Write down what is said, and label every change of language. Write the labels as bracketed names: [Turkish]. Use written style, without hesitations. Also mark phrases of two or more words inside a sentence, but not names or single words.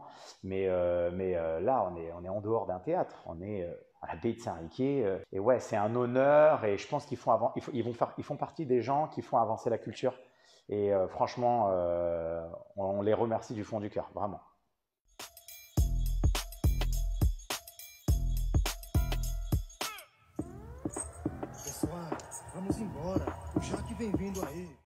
[French] Là, on est en dehors d'un théâtre. On est à l'abbaye de Saint-Riquier. Et ouais, c'est un honneur. Et je pense ils font partie des gens qui font avancer la culture. Et franchement, on les remercie du fond du cœur, vraiment. [Portuguese] Pessoal, vamos embora. O Jaque vem vindo aí.